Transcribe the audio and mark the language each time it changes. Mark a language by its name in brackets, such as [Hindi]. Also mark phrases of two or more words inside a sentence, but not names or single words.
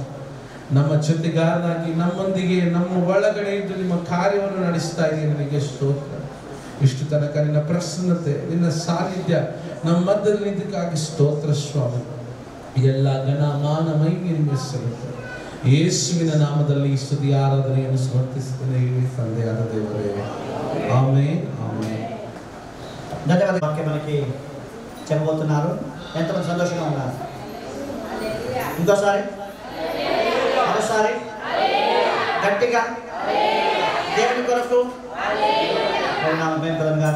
[Kannada] ನಮ್ಮ ಜೊತೆಗಾರನಾಗಿ ನಮ್ಮೊಂದಿಗೆ ನಮ್ಮ ಒಳಗಡೆ ಇದ್ದು ನಿಮ್ಮ ಕಾರ್ಯವನ್ನು ನಡೆಸ್ತಾ ಇದೆಯಾ, ನಿನಗೆ ಸ್ತೋತ್ರ. ಇಷ್ಟು ತನಕ ನಿನ್ನ ಪ್ರಸನ್ನತೆ, ನಿನ್ನ ಸಾನ್ನಿಧ್ಯ ನಮ್ಮ ಮಧ್ಯದಲ್ಲಿ ನಿಂತಕ್ಕಾಗಿ ಸ್ತೋತ್ರ ಸ್ವಾಮಿ. ಎಲ್ಲ ಘನ ಮಾನ ಮಹಿಮೆ ನಿಮಗೆ ಸಲ್ಲುತ್ತದೆ. ಯೇಸುವಿನ ನಾಮದಲ್ಲಿ ಸ್ತುತಿ ಆರಾಧನೆಯನ್ನು ಸಮರ್ಪಿಸುತ್ತೇನೆ ತಂದೆಯಾದ ದೇವರೇ, [Telugu] ఆమేన్ ఆమేన్. ధన్యవాదాలు. వాక్యం మనకి చెప్పబోతున్నారు. ఎంతమంది సంతోషంగా ఉన్నారు? ఇంకోసారి ఒకసారి గట్టిగా దేవుని కొరకు పరిణామం కలుగుగాక.